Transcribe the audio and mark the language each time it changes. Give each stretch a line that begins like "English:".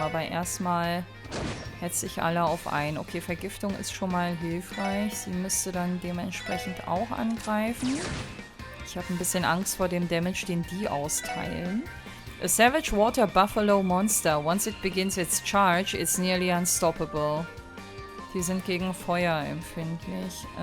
German: Aber erstmal hetze ich alle auf ein. Okay, Vergiftung ist schon mal hilfreich. Sie müsste dann dementsprechend auch angreifen. Ich habe ein bisschen Angst vor dem Damage, den die austeilen.
English: A savage water buffalo monster. Once it begins its charge, it's nearly unstoppable.
German: Die sind gegen Feuer empfindlich.